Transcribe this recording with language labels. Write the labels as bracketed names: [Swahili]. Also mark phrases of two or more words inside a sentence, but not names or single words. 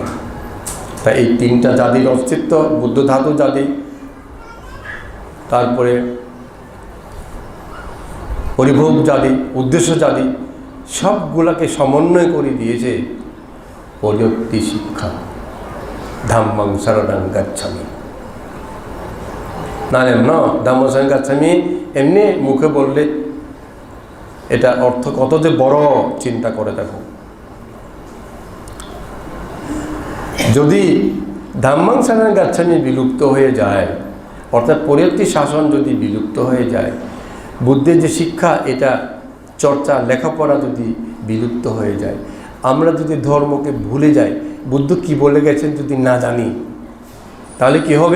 [Bangla] তাই এই তিনটা জাতির অস্তিত্ব, বুদ্ধ ধাতু জাতি, তারপরে পরিভোগ জাতি, উদ্দেশ্য জাতি, সবগুলাকে সমন্বয় করে দিয়েছে পর্যাপ্তি শিক্ষা। [Pali] ধাম্মাং শরণং গচ্ছামি। [Bangla] না [Pali] ধাম্মাং শরণং গচ্ছামি [Bangla] এমনি মুখে বললে এটা অর্থ কত যে বড়, চিন্তা করে দেখো। যদি [Pali] ধাম্মাং শরণং গচ্ছামি [Bangla] বিলুপ্ত হয়ে যায়, অর্থাৎ পরিয়ত্তি শাসন যদি বিলুপ্ত হয়ে যায়, বুদ্ধের যে শিক্ষা, এটা চর্চা লেখাপড়া যদি বিলুপ্ত হয়ে যায়, আমরা যদি ধর্মকে ভুলে যাই, বুদ্ধ কি বলে গেছেন যদি না জানি, তাহলে কি হবে?